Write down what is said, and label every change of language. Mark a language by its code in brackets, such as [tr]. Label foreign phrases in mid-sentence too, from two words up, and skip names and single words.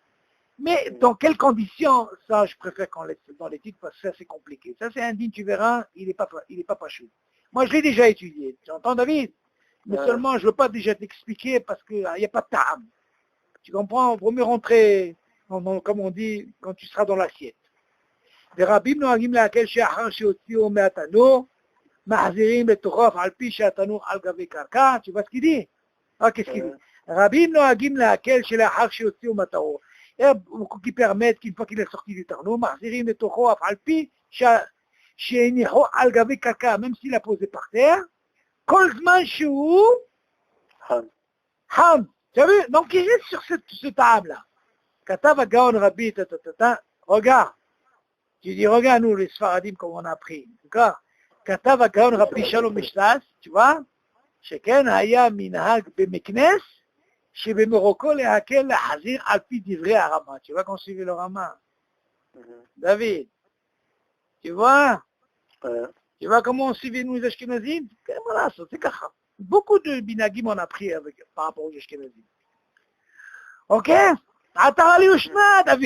[fr] Mais dans quelles conditions, ça je préfère qu'on laisse dans les titres parce que ça c'est compliqué. Ça c'est indigne, tu verras, il n'est pas chaud. Moi je l'ai déjà étudié, tu entends David? Mais seulement je ne veux pas déjà t'expliquer parce qu'il n'y a pas de ta'am. Tu comprends? Il vaut mieux rentrer, comme on dit, quand tu seras dans l'assiette. [he] ורבים נוהגים להקל שאחר שהוציאו מהתנור, מחזירים לתוכו על פי שהתנור על גבי קרקע, [fr] tu vois ce qu'il dit? Qu'est-ce qu'il dit? [he] רבים נוהגים להקל שלאחר שהוציאו מהתנור. [fr] Il y a beaucoup qui permettent qu'une fois qu'il est sorti du tarno, [he] מחזירים לתוכו אף על פי שהניחו על גבי קרקע, [fr] même s'il a posé par terre, [he] כל זמן שהוא חם. [fr] Tu as vu? Donc il reste sur ce table-là. [he] כתב הגאון רבי, [fr] regarde. Tu dis, regarde nous les Sfaradim comme on a appris. D'accord? [he] כתב הגאון רבי שלום משלס, [fr] tu vois? [he] שכן היה מנהג במקנס, שבמרוקו להקל להחזיר על פי דברי הרמה. [fr] Tu vois qu'on suivait le Rama? David, tu vois? Tu vois comment on suivait nous les Ashkenazim? Voilà, c'est kaka. Beaucoup de binagim on a pris par rapport aux Ashkenazim. Ok? Atara li ushna, David.